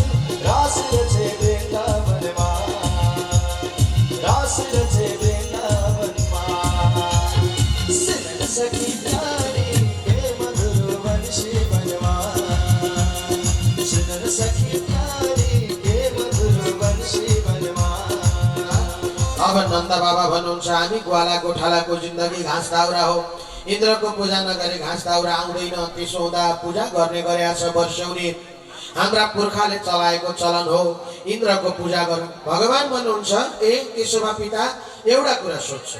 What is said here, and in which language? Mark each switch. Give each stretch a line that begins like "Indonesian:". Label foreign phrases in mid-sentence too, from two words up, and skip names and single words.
Hindi: रास रचे वृंदावन माँ, रास रचे वृंदावन माँ। सुन सखी प्यारी के मधुर वंशी बनवा, सुन सखी प्यारी के मधुर वंशी बनवा।
Nepali: अब नन्द बाबा भन्नुहुन्छ हामी ग्वाला गोठालाको जिन्दगी घाँस दाउरा हो। इन्द्रको पूजा नगरे घाँस दाउरा आउँदैन। त्यसो हुँदा पूजा गर्ने गरेका छ वर्ष्यौनी। हाम्रा पुर्खाले चलाएको चलन हो। इन्द्रको पूजा गरौँ। भगवान भन्नुहुन्छ ए केशवा पिता एउटा कुरा सोध्छु।